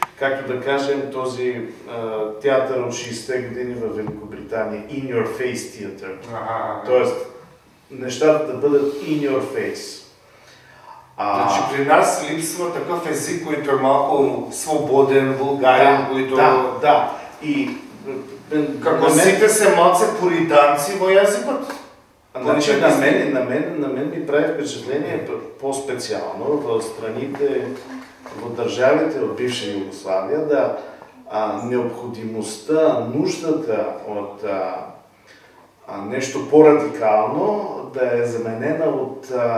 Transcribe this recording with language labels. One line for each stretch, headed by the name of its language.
Bulgarian: Както да кажем, този театър от 60-те години в Великобритания, In Your Face Theater. Тоест, нещата да бъдат
English: in your face.
Bulgarian: Значи при нас липсва такъв език, който е малко свободен, вулгарен, който... Да. И
Macedonian: како сите се малце пуританци во јазикот?
Bulgarian: Значи, на мен ми прави впечатление по-специално в страните, в държавите от бивша Югославия, необходимостта, нуждата от нещо по-радикално да е заменена от